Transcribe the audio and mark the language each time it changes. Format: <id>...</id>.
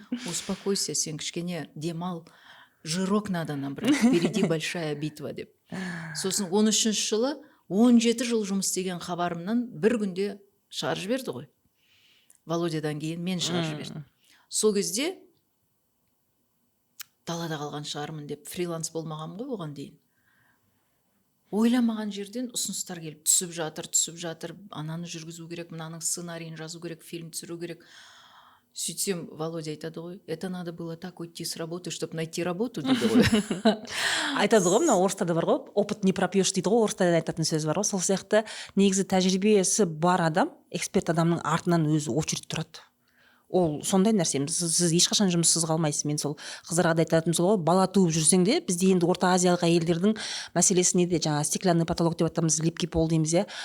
<ru>Успокойся,</ru> <kk>сен кішкене демал,</kk> <ru>жирок надо набрать, впереди большая битва деп.</ru> <kk>Сосын 13-ші жылы 17 жыл жұмыс істеген хабарымнан бір күнде шығарып жіберді ғой. Володядан кейін мен шығарып жібердім. Сол кезде далада қалған шығармын деп фриланс болмаған ғой оған дейін. Ойламаған жерден ұсыныстар келіп түсіп жатыр, ананы жүргізу керек, мынаның сценарийін жазу керек, фильм түсіру керек. Сөйтсем, Володя айтады ғой,</kk> <ru>это надо было так уйти с работы, чтобы найти работу,</ru> <kk>дейді ғой. Айтады ғой, мына орыстарда бар ғой,</kk> <ru>опыт не пропьешь</ru> <kk>дейді ғой, орыстарда айтатын сөз бар ғой. Сол сияқты негізі тәжірибесі бар адам, эксперт адамның артынан өзі очередь тұрады. ол сондай нәрсе. Сіз ешқашан жұмыссыз қалмайсыз. Мен сол қыздарға да айтатыным сол ғой, бала туып жүрсең де, бізде енді орта азиялық әйелдердің мәселесі неде, жаңағы стеклянный потолок деп атамыз, липкий пол дейміз иә.</kk>